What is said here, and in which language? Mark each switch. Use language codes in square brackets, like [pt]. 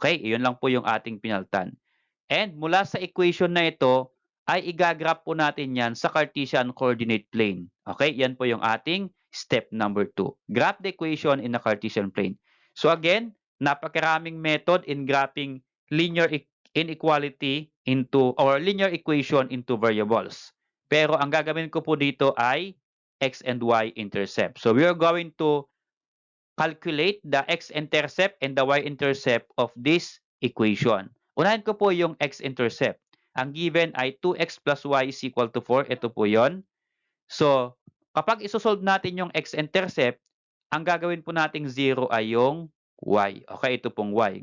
[tl] Okay, iyon lang po yung ating pinaltan. And mula sa equation na ito, ay igagraph po natin yan sa Cartesian coordinate plane. Okay, yan po yung ating step number 2. [en] Graph the equation in the Cartesian plane. So again, napakaraming method in graphing linear inequality into or linear equation into variables. [tl] Pero ang gagawin ko po dito ay x and y intercept. [en] So we are going to calculate the x-intercept and the y-intercept of this equation. [tl] Unahin ko po yung x-intercept. Ang given ay [en] 2x plus y is equal to 4. [tl] Ito po yon. So, kapag isosolve natin yung x-intercept, ang gagawin po nating 0 ay yung y. Okay, ito pong y.